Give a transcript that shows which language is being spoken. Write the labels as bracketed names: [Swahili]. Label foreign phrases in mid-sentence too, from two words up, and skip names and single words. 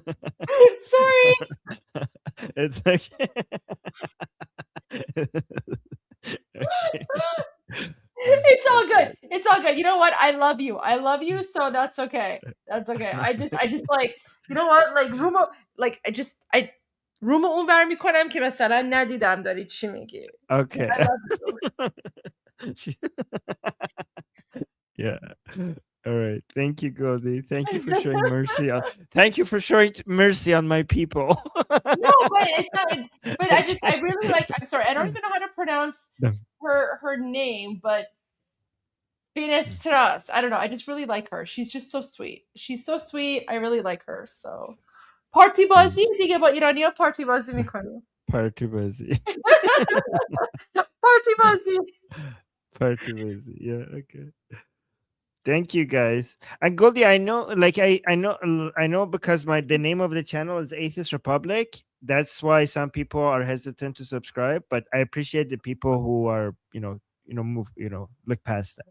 [English] Sorry. It's okay. Okay. It's all good. It's all good. You know what? I love you. So that's okay. That's okay. I just like, you know what? [Persian] Like Rumo, like رومو اونور میکنم که مثلا ندیدم داری چی میگی. [English] Okay. Yeah. All right. Thank you, Goldie. Thank you for showing mercy. Thank you for showing mercy on my people. No, but it's not. But I really like. I'm sorry. I don't even know how to pronounce her name, but Finestras. I don't know. I just really like her. She's just so sweet. She's so sweet. I really like her. [Persian] So party bazi دیگه با ایرانی‌ها party bazi می‌کنیم. Party bazi. Party bazi. Party bazi. [English] Yeah, okay. Thank you guys. And Goldie, I know, like I know because the name of the channel is Atheist Republic. That's why some people are hesitant to subscribe. But I appreciate the people who are, look past that.